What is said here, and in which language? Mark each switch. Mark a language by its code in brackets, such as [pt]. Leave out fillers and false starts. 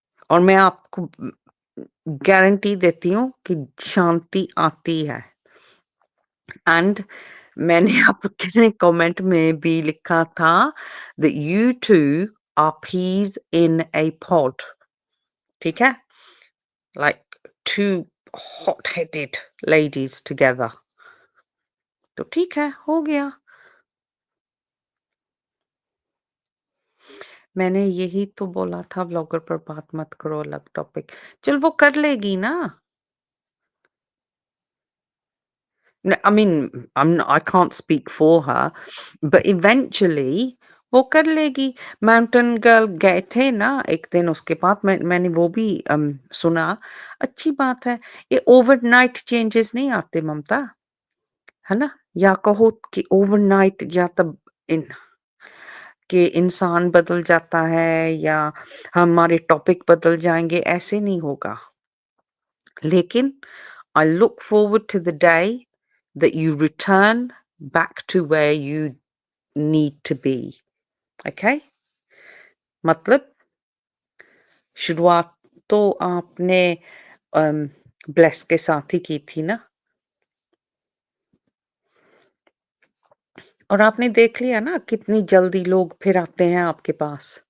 [hi] और मैं आपको गारंटी देती हूँ कि शांति आती है एंड मैंने आपके कमेंट में भी लिखा था [en] that you two are peas in a pod, [hi] ठीक है? [en] Like two hot-headed ladies together. [hi] तो ठीक है, हो गया। मैंने यही तो बोला था व्लॉगर पर बात मत करो अलग टॉपिक। चल वो कर लेगी ना। [en] I mean, I can't speak for her, but eventually [hi] वो कर लेगी। माउंटेन गर्ल गए थे ना एक दिन उसके बाद मैंने वो भी सुना। अच्छी बात है। ये ओवरनाइट चेंजेस नहीं आते ममता, है ना? या कहो कि ओवरनाइट या तब इन कि इंसान बदल जाता है या हमारे टॉपिक बदल जाएँगे, ऐसे नहीं होगा। लेकिन [en] I look forward to the day that you return back to where you need to be. Okay? [hi] मतलब शुरुआत तो आपने अम, ब्लेस के साथ ही की थी ना और आपने देख लिया ना कितनी जल्दी लोग फिर आते हैं आपके पास।